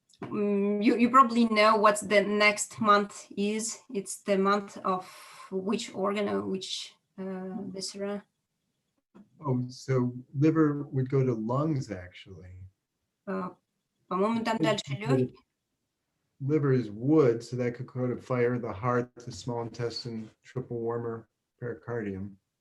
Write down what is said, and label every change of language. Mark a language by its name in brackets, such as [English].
[English] You probably know what the next month is. It's the month of which organ or which viscera? Oh, so liver would go to lungs, actually. [Russian] По-моему, там дальше легкие. [English] Liver is wood, so that could go to fire, the heart, the small intestine, triple warmer, pericardium.